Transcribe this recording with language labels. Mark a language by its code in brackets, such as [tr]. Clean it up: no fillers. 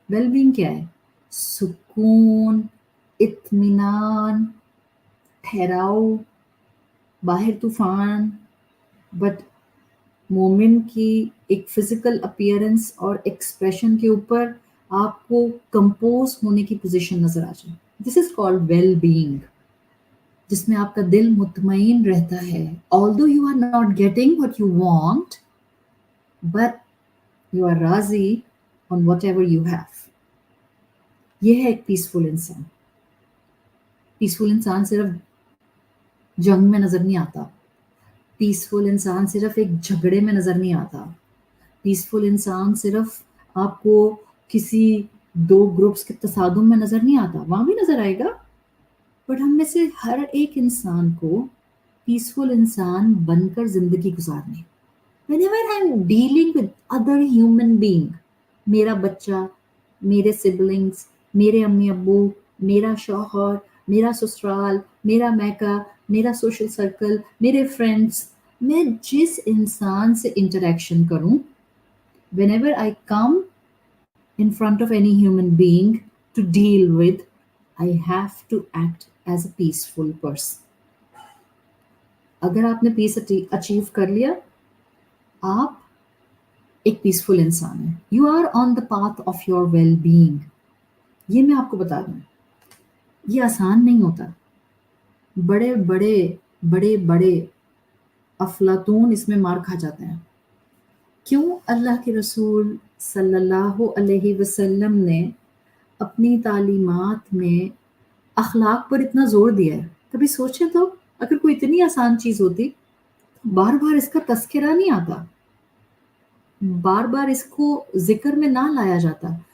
[ur] Well being کیا ہے؟ سکون, اطمینان, ٹھہراؤ, باہر طوفان, بٹ مومن کی ایک فزیکل اپیئرنس اور ایکسپریشن کے اوپر آپ کو کمپوز ہونے کی پوزیشن نظر آ جائے. [en] this is called well being, [ur] جس میں آپ کا دل مطمئن رہتا ہے. [en] although you are not getting what you want, but you are راضی on whatever you have. [ur] یہ ہے ایک پیسفل انسان. پیسفل انسان صرف جنگ میں نظر نہیں آتا, پیسفل انسان صرف ایک جھگڑے میں نظر نہیں آتا, پیسفل انسان صرف آپ کو کسی دو گروپس کے تصادم میں نظر نہیں آتا, وہاں بھی نظر آئے گا, بٹ ہم میں سے ہر ایک انسان کو پیسفل انسان بن کر زندگی گزارنی. [en] whenever I'm dealing with other human being, [ur] میرا بچہ, میرے سبلنگس, میرے امی ابو, میرا شوہر, میرا سسرال, میرا میکا, میرا سوشل سرکل, میرے فرینڈس, میں جس انسان سے انٹریکشن کروں, [en] whenever I come in front of any human being to deal with, I have to act as a peaceful person. [ur] اگر آپ نے پیس اچیو کر لیا آپ ایک پیسفل انسان ہیں. [en] You are on the path of your well being. [ur] یہ میں آپ کو بتا دوں یہ آسان نہیں ہوتا. بڑے بڑے بڑے بڑے افلاطون اس میں مار کھا جاتے ہیں. کیوں اللہ کے رسول صلی اللہ علیہ وسلم نے اپنی تعلیمات میں اخلاق پر اتنا زور دیا ہے؟ کبھی سوچیں تو اگر کوئی اتنی آسان چیز ہوتی بار بار اس کا تذکرہ نہیں آتا, بار بار اس کو ذکر میں نہ لایا جاتا.